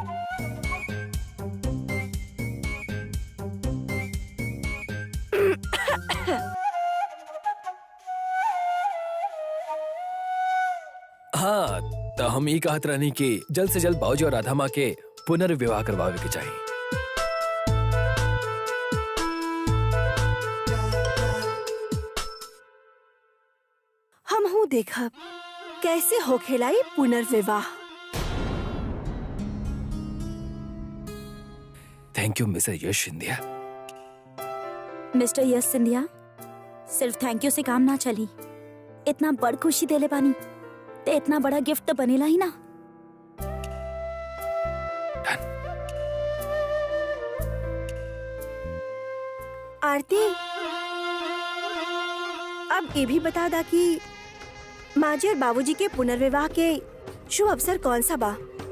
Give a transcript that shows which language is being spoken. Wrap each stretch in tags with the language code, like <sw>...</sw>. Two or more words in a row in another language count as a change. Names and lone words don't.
<bho>हाँ तो हम ये कहत रहनी कि जल्द से जल्द बाबूजी और राधा माँ के पुनर्विवाह करवावे के चाहिए। हम हूँ देखा कैसे हो खेलाई पुनर्विवाह।</bho> <en>thank you mister यश सिंधिया।</en> <bho>मिस्टर यश सिंधिया, सिर्फ</bho> <en>thank you</en> <bho>से काम ना चली। इतना बड़ खुशी देले बानी ते इतना बड़ा गिफ्ट तो बनेला ही ना। आरती, अब ये भी बता दा कि माँ जी और बाबूजी के पुनर्विवाह के शुभ अवसर कौन सा बा?</bho>